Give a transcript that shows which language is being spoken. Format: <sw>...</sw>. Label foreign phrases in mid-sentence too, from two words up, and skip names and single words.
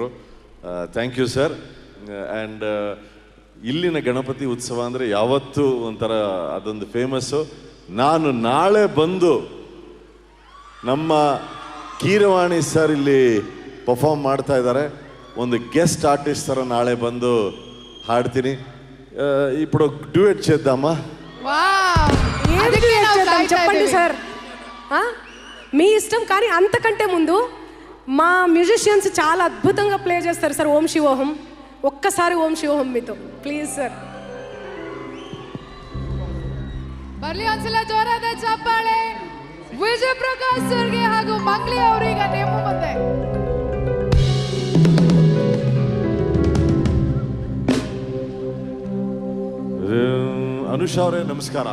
<en>thank you sir.</en> <kn>ಆ್ಯಂಡ್ ಇಲ್ಲಿನ ಗಣಪತಿ ಉತ್ಸವ ಅಂದರೆ ಯಾವತ್ತೂ ಒಂಥರ ಅದೊಂದು ಫೇಮಸ್ಸು. ನಾನು ನಾಳೆ ಬಂದು ನಮ್ಮ ಕೀರವಾಣಿ ಸರ್ ಇಲ್ಲಿ ಪರ್ಫಾರ್ಮ್ ಮಾಡ್ತಾ ಇದ್ದಾರೆ. ಒಂದು</kn> <en>guest artist</en> <kn>ಥರ నాಳೆ బందు ಹಾಡ್ತೀನಿ.</kn> <te>ఇప్పుడు డ్యూయట్ చేద్దామా? చెప్పండి సార్, మీ ఇష్టం. కానీ అంతకంటే ముందు మా మ్యూజిషియన్స్ చాలా అద్భుతంగా ప్లే చేస్తారు సార్ ఓం శివోహం. ఒక్కసారి ఓం శివోహం మీతో</te> <en>please sir.</en> <kn>ಬರ್ಲಿ ಒಂದ್ಸಲ ಜೋರಾದ ಚಪ್ಪಾಳೆ ವಿಜಯಪ್ರಕಾಶ್ ಸರ್ಗೆ ಹಾಗೂ ಮಂಗ್ಲಿ ಅವರಿಗೆ ನಿಮ್ಮ ಮುಂದೆ. ಅನುಷಾ ಅವರೇ ನಮಸ್ಕಾರ.</kn>